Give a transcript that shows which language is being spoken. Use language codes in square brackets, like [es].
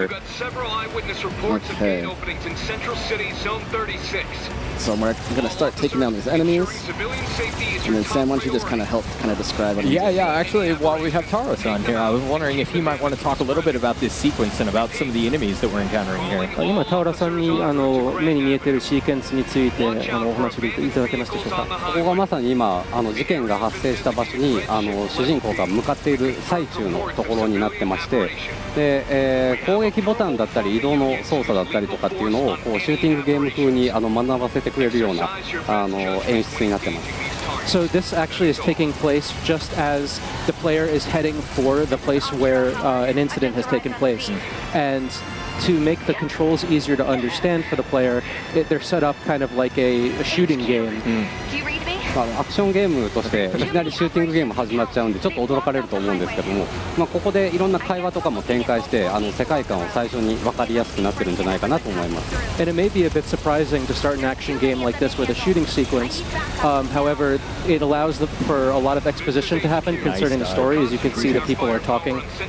[en] We've got several eyewitness reports of gate openings in Central City, Zone 36. So we're going to start taking down these enemies. And then Sam, why don't you just kind of help describe them? Yeah. Actually, while we have Taros on here, I was wondering if he might want to talk a little bit about this sequence and about some of the enemies that we're encountering here. [ja] 今、タウラさんに目に見えているシーケンスについてお話しいただけますでしょうか。ここがまさに今事件が発生した場所に主人公が向かっている最中のところになってまして、で、攻撃ボタンだったり移動の操作だったりとかっていうのをこうシューティングゲーム風に学ばせてくれるような演出になってます。 [en] So this actually is taking place just as the player is heading for the place where an incident has taken place. And to make the controls easier to understand for the player, they're set up kind of like a shooting game. [ja] アクションゲームとしていきなりシューティングゲーム始まっちゃうんでちょっと驚かれると思うんですけども、ここでいろんな会話とかも展開して世界観を最初に分かりやすくなってるんじゃないかなと思います。 [en] And it may be a bit surprising to start an action game like this with a shooting sequence. However, it allows for a lot of exposition to happen concerning the story. As you can see, the people are talking.